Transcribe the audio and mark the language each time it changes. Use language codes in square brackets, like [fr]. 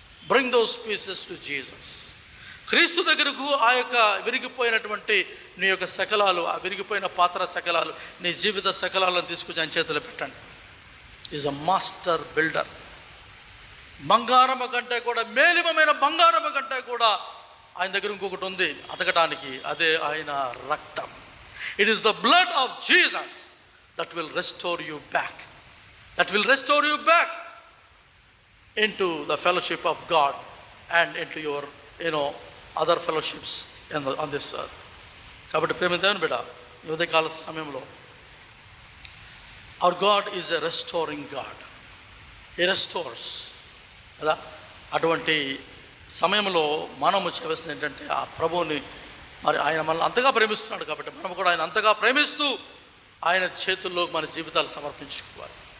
[en] Bring those pieces to Jesus. [te] క్రీస్తు దగ్గరకు ఆ యొక్క విరిగిపోయినటువంటి నీ యొక్క శకలాలు, ఆ విరిగిపోయిన పాత్ర శకలాలు, నీ జీవిత శకలాలను తీసుకొచ్చి ఆయన చేతిలో పెట్టండి. [en] Is a master builder. [te] బంగారము కంటే కూడా, మేలిమమైన బంగారము కంటే కూడా ఆయన దగ్గర ఇంకొకటి ఉంది అతకటానికి, అదే ఆయన రక్తం. [en] It is the blood of Jesus that will restore you back. That will restore you back into the fellowship of God and into your, other fellowships on this earth. [te] కాబట్టి ప్రేమ దేవుని బిడ్డ, ఈ ఉదయకాల సమయంలో [en] our God is a restoring God. He restores. [te] కదా, అటువంటి సమయంలో మనము చేయవలసింది ఏంటంటే ఆ ప్రభువుని, మరి ఆయన మనల్ని అంతగా ప్రేమిస్తున్నాడు కాబట్టి మనం కూడా ఆయన అంతగా ప్రేమిస్తూ ఆయన చేతుల్లో మన జీవితాలు సమర్పించుకోవాలి.